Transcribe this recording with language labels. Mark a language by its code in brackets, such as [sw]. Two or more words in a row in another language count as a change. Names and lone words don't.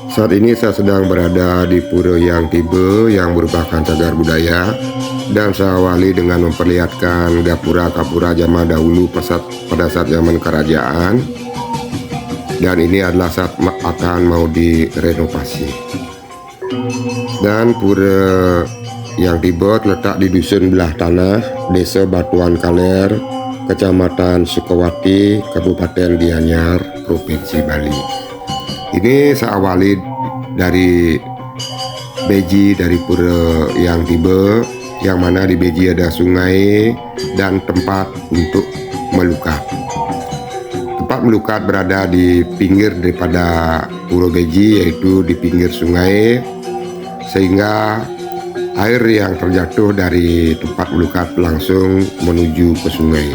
[id] Saat ini saya sedang berada di Pura Yang Tibe yang merupakan cagar budaya, dan saya awali dengan memperlihatkan gapura-gapura zaman dahulu pada saat zaman kerajaan, dan ini adalah saat akan mau direnovasi. Dan Pura Yang Tibe terletak di Dusun Belah Tanah, Desa Batuan Kaler, Kecamatan Sukawati, Kabupaten Gianyar, Provinsi Bali. Ini saya awali dari beji dari Pura Yang Tibe, yang mana di beji ada sungai dan tempat untuk melukat. Tempat melukat berada di pinggir daripada Pura Beji, yaitu di pinggir sungai, sehingga air yang terjatuh dari tempat melukat langsung menuju ke sungai.